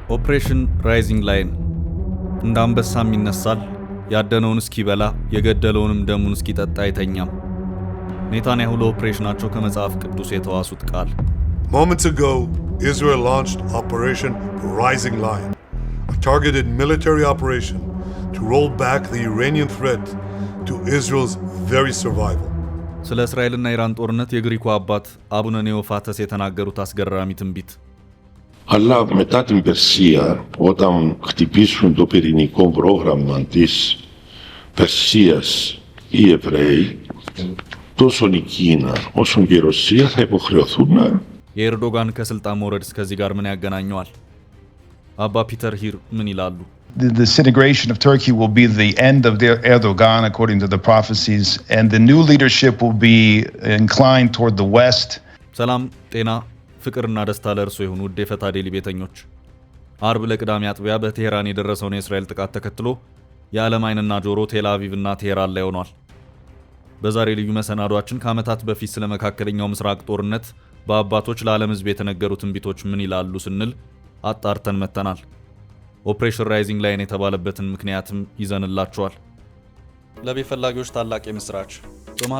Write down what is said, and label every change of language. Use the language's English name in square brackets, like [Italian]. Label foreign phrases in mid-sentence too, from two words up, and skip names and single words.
[Amharic] ኦፕሬሽን ራይዚንግ ላይን እንደ አንበሳም ይነሳል፣ ያደነውን እስኪበላ የገደለውንም ደሙን እስኪጠጣ አይተኛም። ኔታንያሁ ለኦፕሬሽናቸው ከመጽሐፍ ቅዱስ የተዋሱት ቃል። [English] Moments ago, Israel launched Operation Rising Lion, a targeted military operation to roll back the Iranian threat to Israel's very survival. [Amharic] ስለ እስራኤልና ኢራን ጦርነት የግሪኩ አባት አቡነ ኔዎፋተስ የተናገሩት አስገራሚ ትንቢት። [Greek] Αλλά μετά την Περσία, όταν χτυπήσουν το πυρηνικό πρόγραμμα της Περσίας οι Εβραίοι, τόσο η Κίνα όσο και η Ρωσία θα υποχρεωθούν να... [Amharic] የኤርዶጋን ከስልጣን መውረድ ከዚህ ጋር ምን ያገናኘዋል? አባ ፒተር ሂር ምን ይላሉ? [English] The disintegration of Turkey will be the end of Erdogan, according to the prophecies, and the new leadership will be inclined toward the West. [Amharic] ሰላም ጤና ፍቅርና ደስታ ለእርሶ ይሁን ውድ የፈታ ዴሊ ቤተኞች። አርብ ለቅዳሜ አጥቢያ በቴሄራን የደረሰውን የእስራኤል ጥቃት ተከትሎ የዓለም ዓይንና ጆሮ ቴል አቪቭና ቴሄራን ላይ ሆኗል። በዛሬ ልዩ መሰናዷችን ከዓመታት በፊት ስለ መካከለኛው ምስራቅ ጦርነት በአባቶች ለዓለም ሕዝብ የተነገሩ ትንቢቶች ምን ይላሉ ስንል አጣርተን መተናል። ኦፕሬሽን ራይዚንግ ላይን የተባለበትን ምክንያትም ይዘንላችኋል። ለቤት ፈላጊዎች ታላቅ የምስራች። በመሃል